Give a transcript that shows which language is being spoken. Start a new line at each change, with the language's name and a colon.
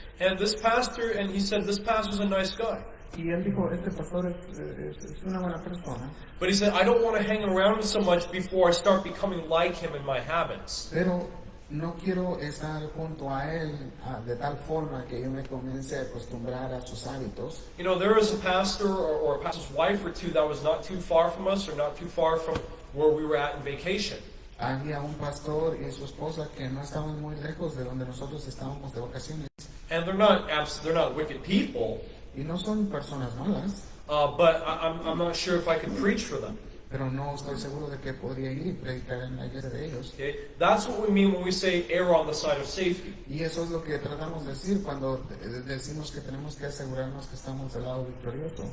English: And this pastor, and he said, this pastor's a nice guy.
Spanish: y él dijo, este pastor es una buena persona,
English: But he said, I don't want to hang around him so much before I start becoming like him in my habits.
Spanish: pero no quiero estar junto a él de tal forma que yo me comience a acostumbrar a sus hábitos.
English: You know, there was a pastor or a pastor's wife or two that was not too far from us or not too far from where we were at in vacation.
Spanish: Había un pastor y su esposa que no estaban muy lejos de donde nosotros estábamos de vacaciones,
English: And they're not wicked people,
Spanish: y no son personas malas,
English: but I'm not sure if I could preach for them.
Spanish: pero no estoy seguro de que podría ir y predicar en la iglesia de ellos.
English: Okay? That's what we mean when we say err on the side of safety.
Spanish: Y eso es lo que tratamos de decir cuando decimos que tenemos que asegurarnos que estamos del lado victorioso,